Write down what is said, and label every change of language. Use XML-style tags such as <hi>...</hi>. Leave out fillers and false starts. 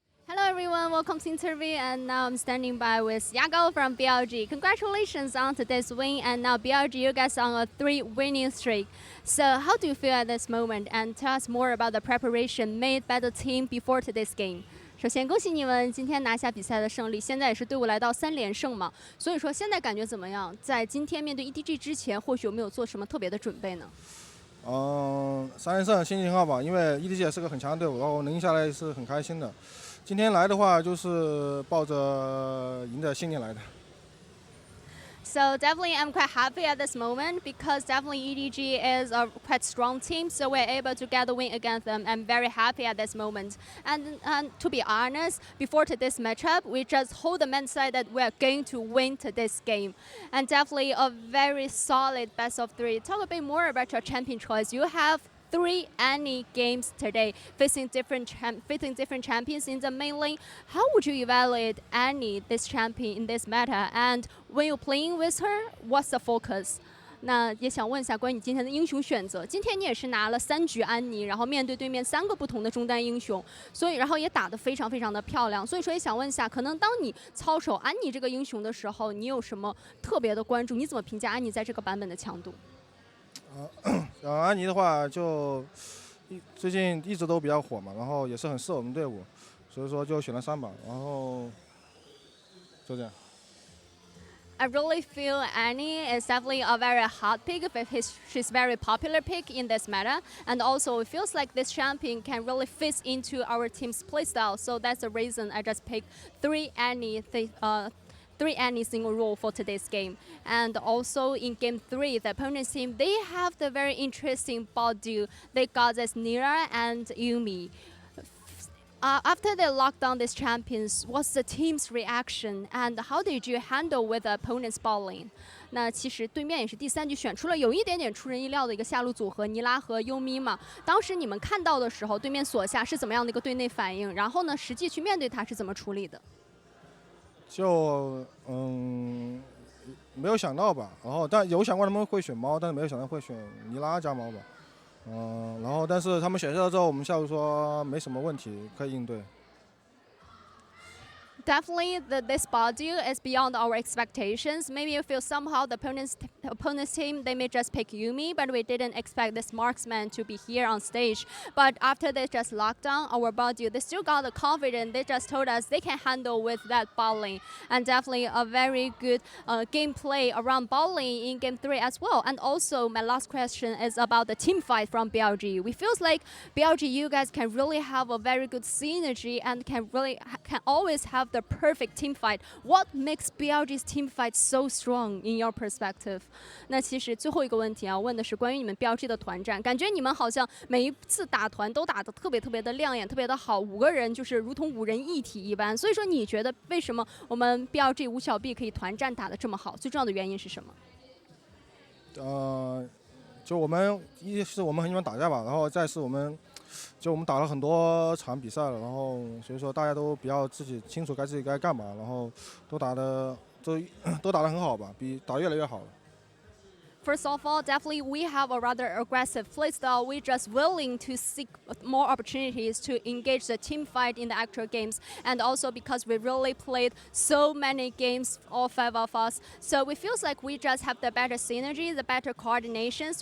<en>Hello everyone, welcome to interview, and now I'm standing by with Yago from BLG. Congratulations on today's win, and now BLG, you guys are on a 3-winning streak. So how do you feel at this moment, and tell us more about the preparation made by the team before today's game?</en> <zh>首先恭喜你们今天拿下比赛的胜利，现在也是队伍来到3连胜嘛，所以说现在感觉怎么样？在今天面对 EDG 之前，或许有没有做什么特别的准备呢？3连胜心情好吧，因为 EDG 也是个很强的队伍，然后能赢下来是很开心的。今天来的话就是抱着赢的信念来的。</zh> <en>So definitely I'm quite happy at this moment because definitely EDG is a quite strong team, so we're able to get the win against them. I'm very happy at this moment. And to be honest, before today's matchup, we just hold the mindset that we're going to win today's game. And definitely a very solid best of 3. Talk a bit more about your champion choice. You have 3 any games today, facing different champions in the main lane. How would you evaluate Annie, this champion, in this meta? And when you're playing with her, what's the focus?</en> <zh>那也想问一下关于你今天的英雄选择。今天你也是拿了3局安妮，然后面对对面3个不同的中单英雄，所以然后也打得非常非常的漂亮。所以说也想问一下，可能当你操守安妮这个英雄的时候，你有什么特别的关注？你怎么评价安妮在这个版本的强度？安妮的话就最近一直都比较火嘛，然后也是很适合我们队伍，所以说就选了3把，然后就这样。</zh> <en>I really feel Annie is definitely a very hot pick. She's very popular pick in this meta, and also it feels like this champion can really fit into our team's playstyle. So that's the reason I just picked 3 Annie. 3 any single role for today's game. And also in Game 3, the opponent's team, they have the very interesting bot duo. They got this Nira and Yumi. After they locked down these champions, what's the team's reaction? And how did you handle with the opponent's bot lane?</en> <zh>那其实对面也是第3局选出了有一点点出人意料的一个下路组合，尼拉和优咪嘛。当时你们看到的时候，对面索下是怎么样的一个队内反应？然后呢，实际去面对他是怎么处理的？就没有想到吧，然后但有想过他们会选猫，但是没有想到会选尼拉加猫吧，然后但是他们选下了之后，我们下路说没什么问题，可以应对。</zh> <en>Definitely, this body is beyond our expectations. Maybe you feel somehow the opponent's team, they may just pick Yumi, but we didn't expect this marksman to be here on stage. But after they just locked down our body, they still got the confidence. They just told us they can handle with that bot lane. And definitely a very good gameplay around bot lane in Game 3 as well. And also, my last question is about the team fight from BLG. We feels like BLG, you guys can really have a very good synergy and can always have the perfect team fight. What makes BLG's team fight so strong in your perspective?</en> <zh>那其实最后一个问题啊，问的是关于你们 BLG 的团战，感觉你们好像每一次打团都打得特别的亮眼，特别的好，5个人就是如同5人一体一般。所以说，你觉得为什么我们 BLG 吴小碧可以团战打得这么好？最重要的原因是什么？就我们一是我们很喜欢打架吧，然后再是我们打了很多场比赛了，然后所以说大家都比较自己清楚自己该干嘛，然后都打得很好吧，比打越来越好了。</zh> <en>First of all, definitely we have a rather aggressive playstyle. We're just willing to seek more opportunities to engage the team fight in the actual games. And also because we really played so many games, all 5 of us. So we feels like we just have the better synergy, the better coordinations.</en>